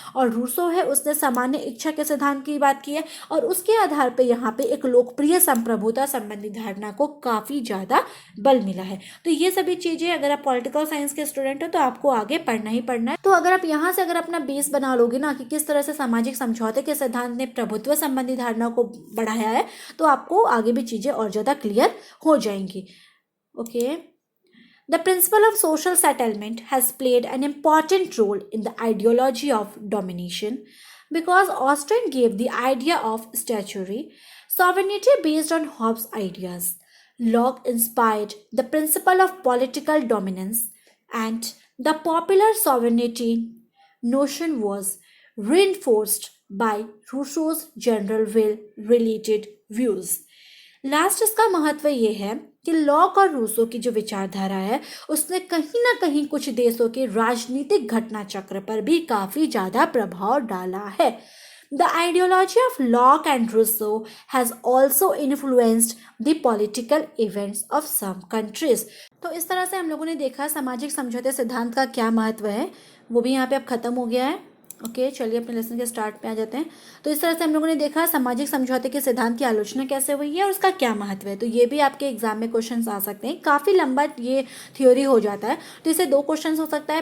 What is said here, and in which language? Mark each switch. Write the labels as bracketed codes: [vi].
[hi] और रूसो है, उसने सामान्य इच्छा के सिद्धांत की बात की है, और उसके आधार पर यहाँ पे एक लोकप्रिय संप्रभुता संबंधी धारणा को काफ़ी ज़्यादा बल मिला है। तो ये सभी चीज़ें अगर आप पॉलिटिकल साइंस के स्टूडेंट हो तो आपको आगे पढ़ना ही पढ़ना है। तो अगर आप यहाँ से अगर अपना बेस बना लोगे ना कि किस तरह से सामाजिक समझौते के सिद्धांत ने प्रभुत्व संबंधी धारणा को बढ़ाया है, तो आपको आगे भी चीज़ें और ज़्यादा क्लियर हो जाएंगी। [en] Okay, The principle of social settlement has played an important role in the ideology of domination, because Austin gave the idea of statutory sovereignty based on Hobbes' ideas. Locke inspired the principle of political dominance, and the popular sovereignty notion was reinforced by Rousseau's general will related views. [hi] Last इसका महत्व ये है कि lock और Rousseau की जो विचारधारा है उसने कहीं ना कहीं कुछ देशों के राजनीतिक घटना चक्र पर भी काफ़ी ज़्यादा प्रभाव डाला है। [en] The ideology of Locke and Rousseau has also influenced the political events of some countries. [hi] तो इस तरह से हम लोगों ने देखा सामाजिक समझौते सिद्धांत का क्या महत्व है, वो भी यहाँ पे अब खत्म हो गया है। ओके, चलिए अपने लेसन के स्टार्ट पे आ जाते हैं। तो इस तरह से हम लोगों ने देखा सामाजिक समझौते के सिद्धांत की आलोचना कैसे हुई है और उसका क्या महत्व है। तो ये भी आपके एग्जाम में क्वेश्चंस आ सकते हैं। काफ़ी लंबा ये थ्योरी हो जाता है, तो इससे दो क्वेश्चंस हो सकता है।